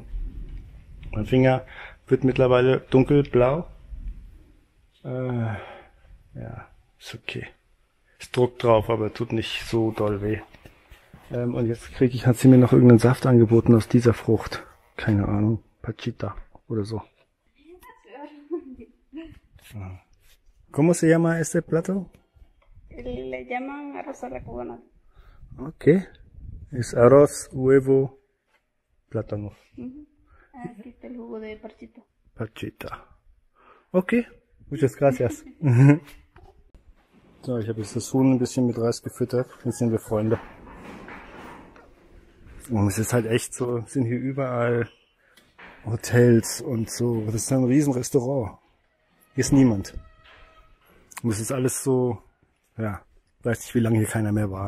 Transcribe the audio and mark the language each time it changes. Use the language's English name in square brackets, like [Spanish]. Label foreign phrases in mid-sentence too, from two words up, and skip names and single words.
[German] Mein Finger wird mittlerweile dunkelblau. Ja, ist okay. Ist Druck drauf, aber tut nicht so doll weh. Und jetzt hat sie mir noch irgendeinen Saft angeboten aus dieser Frucht. Keine Ahnung, Pachita oder so. [Spanish] ¿Cómo se llama este plato? Le llaman arroz a la cubana. Okay. Es arroz, huevo, plátano. Aquí está el jugo de parchita. Pachita. Okay. Muchas gracias. [German] So, ich habe jetzt das Huhn ein bisschen mit Reis gefüttert. Jetzt sind wir Freunde. Und es ist halt echt so, sind hier überall Hotels und so. Das ist ein riesen Restaurant. Hier ist niemand. Und es ist alles so, ja, weiß nicht, wie lange hier keiner mehr war.